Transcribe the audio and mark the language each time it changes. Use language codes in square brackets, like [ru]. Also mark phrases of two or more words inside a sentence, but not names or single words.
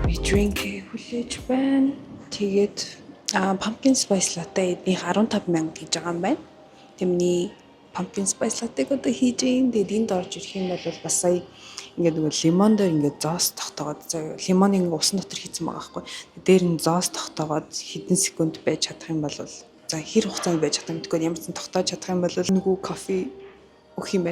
[mn] drink хүлээж байна. Тэгээд [en] pumpkin spice latte [mn] эднийх 15,000 гэж байгаа юм байна. Тэмний [en] pumpkin spice latte- [mn] г одоо хийж юм. Тэгээд энд орж ирэх юм бол бас сая ингээд нөгөө лимон дээр ингээд зоос тогтоогоод заяа лимоныг ингээд усан дотор хийсэн байгаа байхгүй. Дээр нь зоос тогтоогоод хэдэн секунд байж чадах юм бол за хэр хугацаанд байж чадах юм гэдэггүй ямар ч тогтоож чадах юм бол нөгөө кофе өгөх юм байна.